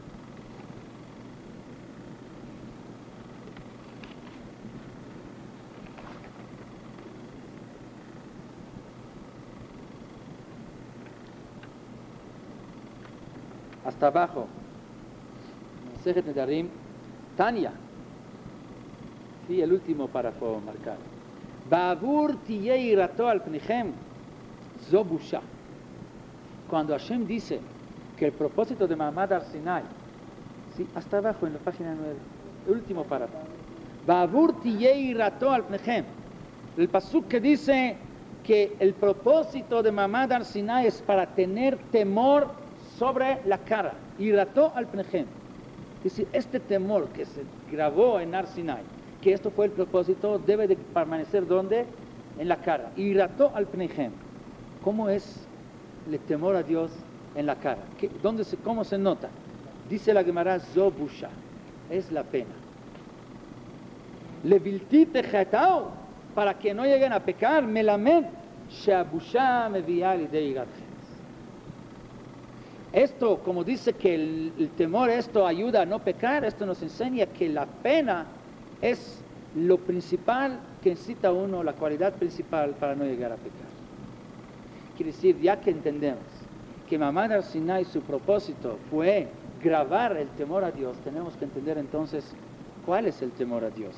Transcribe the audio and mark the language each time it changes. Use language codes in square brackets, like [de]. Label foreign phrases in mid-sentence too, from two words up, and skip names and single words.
[es] Hasta abajo, Masejet Nedarim, Tanya, sí, el último párrafo marcado. [he] בעבור תהיה יראתו על פניכם, זו בושה. [es] Cuando Hashem dice que el propósito de Mamad Har-Sinai, sí, hasta abajo en la página 9, el último párrafo. [he] בעבור תהיה יראתו על פניכם. [es] El pasuk que dice que el propósito de Mamad Har-Sinai es para tener temor sobre la cara, [he] יראתו על פניכם. [es] Es decir, este temor que se grabó en Har-Sinai, que esto fue el propósito, debe de permanecer ¿dónde? En la cara. [he] יראתו על פניכם. [es] ¿Cómo es el temor a Dios en la cara? ¿Cómo se nota? Dice la Gemara, [he] זו בושה, [es] es la pena. [he] לבלתי תחטאו, [es] para que no lleguen a pecar, [he] מלמד, שהבושה מביאה לידי יראתכם. [es] Esto, como dice que el temor, esto ayuda a no pecar, esto nos enseña que la pena es lo principal que necesita uno, la cualidad principal para no llegar a pecar. Quiere decir, ya que entendemos que Mamad Har-Sinai, su propósito fue grabar el temor a Dios, tenemos que entender entonces cuál es el temor a Dios.